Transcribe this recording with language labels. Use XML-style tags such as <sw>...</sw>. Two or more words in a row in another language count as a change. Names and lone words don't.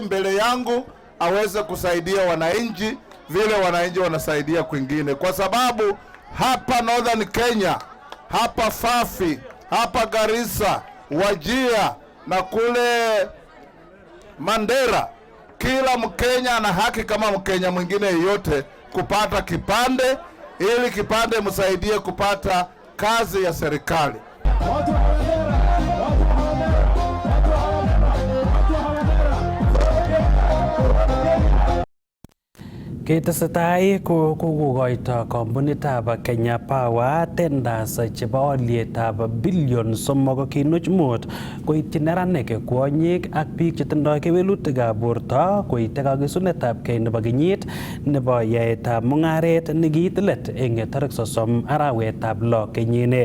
<sw>mbele yangu aweze kusaidia wananchi vile wananchi wanasaidia kwingine, kwa sababu hapa Northern Kenya, hapa Fafi, hapa Garissa, Wajir na kule Mandera, kila Mkenya ana haki kama Mkenya mwingine yeyote kupata kipande ili kipande msaidie kupata kazi ya serikali.</sw> <sgc>Ketesetai kokoito kampunitab Kenya Power tenders chebo olietab bilion 3.5 koityi neranik, kwonyik ak biik chetindoi kewelutikab borto koite kakisunetab kei nebo kenyit nebo yaetab mung'aret nekiit let eng tarik 30 arawetab 6 kenyini.</sgc>